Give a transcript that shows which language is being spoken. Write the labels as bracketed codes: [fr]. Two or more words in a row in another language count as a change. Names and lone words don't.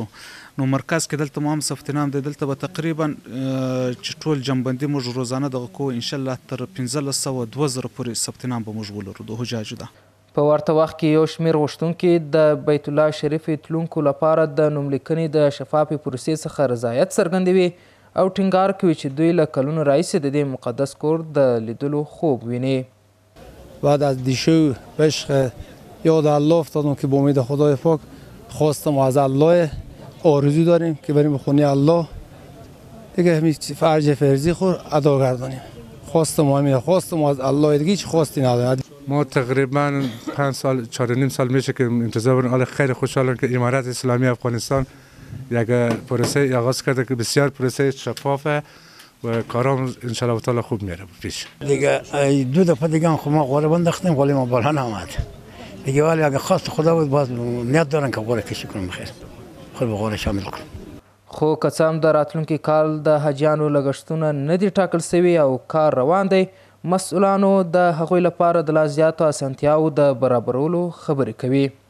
[ps] نو مرکز کې دلته مو هم ثبت نام دی. دلته به تقریبا چې ټول جنبندي موږ روزانه دغه کوو انشاءالله تر 1500 پورې ثبت نام به موږ ولرو د حجاجو ده. په ورته وخت کې یو شمېر غوښتونکي د بیت الله شریف تلونکو لپاره د نوملیکنې د شفافې پروسې څخه رضایت څرګندوي او ټینګار کوي چې دوی له کلونو راهیسې د دې مقدس کور د لیدلو خوب ویني. [fa] بعد از دیشو عشق یاد الله افتادم که با امید خدای پاک خواستم از الله آرزو داریم که بریم به خونه الله دیگه همین فرج فرضی خور ادا گردانیم. خواستم از الله دیگه هیچ خواستی نداریم. ما تقریبا 5 سال 4.5 سال میشه که انتظار داریم. خیلی خوشحالم که امارت اسلامی افغانستان یک پروسه آغاز کرده که بسیار پروسه شفافه و کارام [ar] انشالله تعالی [fa] خوب میره پیش. دیگه 2 دفعه دیگه خب ما قرعه بنداختیم ولی ما بالا نآمد دیگه، ولی اگه خواست خدا بود باز نیت دارن که قرعه کشی کنم بخیر خود به قرعه شامل کنم. [ps] خو که څه هم د راتلونکي کال د حجیانو لګښتونه نه دي ټاکل سوي او کار روان دی، مسؤلانو د هغوی لپاره د لا زیاتو اسانتیاوو د برابرولو خبرې کوي.